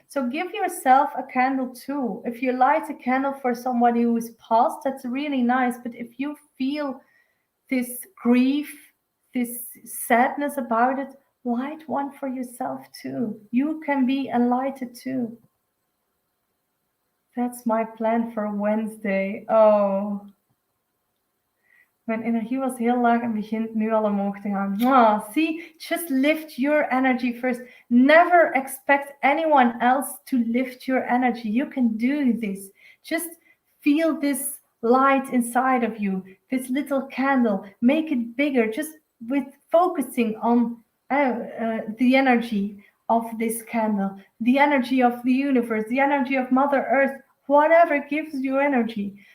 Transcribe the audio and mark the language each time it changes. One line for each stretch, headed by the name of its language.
English: So give yourself a candle too. If you light a candle for somebody who is passed, that's really nice. But if you feel this grief, this sadness about it, light one for yourself too. You can be enlightened too. That's my plan for Wednesday. Oh.
Dutch: Mijn energie was heel laag en begint nu al omhoog te gaan.
English: See, just lift your energy first. Never expect anyone else to lift your energy. You can do this. Just feel this light inside of you, this little candle. Make it bigger, just with focusing on the energy of this candle, the energy of the universe, the energy of Mother Earth, whatever gives you energy.